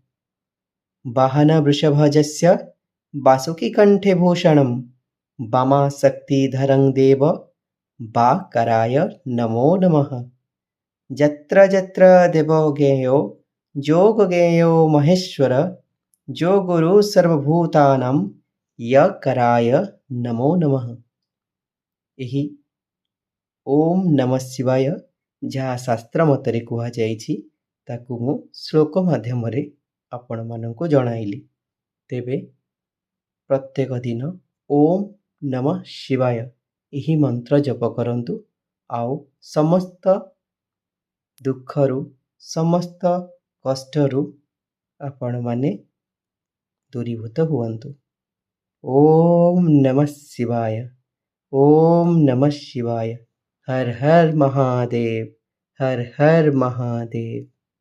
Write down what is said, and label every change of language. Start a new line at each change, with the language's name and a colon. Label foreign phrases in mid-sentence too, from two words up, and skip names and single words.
Sanskrit: वाहनवृषभजस्य वासुकिकण्ठे भूषणं वामाशक्तिधरं देव वाकराय नमो नमः। यत्र यत्र देवज्ञेयो योगज्ञेयो महेश्वर जो गुरु सर्वभूतानां यकराय नमो नमः।
Odia: ଏହି
Sanskrit: ଓମ୍ ନମଃ ଶିବାୟ
Odia: ଯାହା ଶାସ୍ତ୍ର ମତରେ କୁହାଯାଇଛି ତାକୁ ମୁଁ ଶ୍ଲୋକ ମାଧ୍ୟମରେ ଆପଣମାନଙ୍କୁ ଜଣାଇଲି। ତେବେ ପ୍ରତ୍ୟେକ ଦିନ
Sanskrit: ଓମ୍ ନମଃ ଶିବାୟ
Odia: ଏହି ମନ୍ତ୍ର ଜପ କରନ୍ତୁ ଆଉ ସମସ୍ତ ଦୁଃଖରୁ ସମସ୍ତ କଷ୍ଟରୁ ଆପଣମାନେ ଦୂରୀଭୂତ ହୁଅନ୍ତୁ।
Sanskrit: ଓମ୍ ନମଃ ଶିବାୟ। ओम नमः शिवाय।
Hindi: हर हर महादेव। हर हर महादेव।